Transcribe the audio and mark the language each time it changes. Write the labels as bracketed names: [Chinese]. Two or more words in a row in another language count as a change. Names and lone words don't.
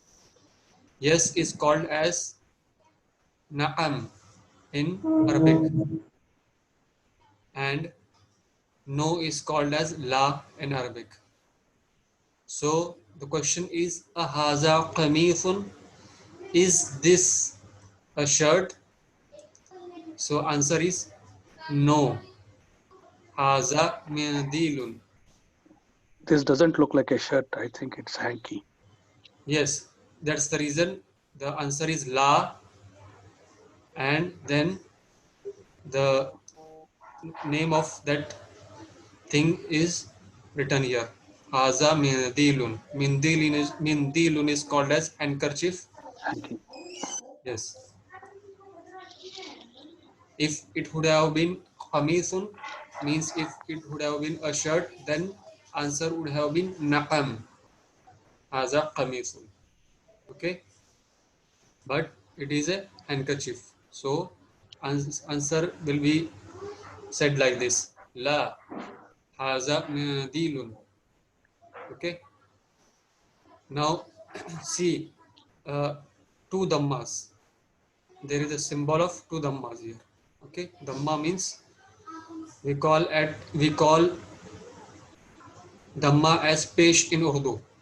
[English] Yes is called as na'am in Arabic, and no is called as la in Arabic. So the question is, [Arabic] أهذا قميص, [English] is this a shirt? So answer is no. [Arabic] هذا منديل. [English] This doesn't look like a shirt. I think it's hanky. Yes, that's the reason the answer is la, and then the name of that thing is written here. [Arabic] هذا منديل. [English] Mindilun is called as handkerchief. Hanky. Yes. If it would have been qamisun, means if it would have been a shirt, then answer would have been naqam. [Arabic] هذا قميص. [English] Okay. But it is a handkerchief. So answer will be said like this. [Arabic] لا هذا منديل. [English] Okay. Now see two dhammas. There is a symbol of two dhammas here. Okay. Dhamma means we call dhamma as pesh in Urdu.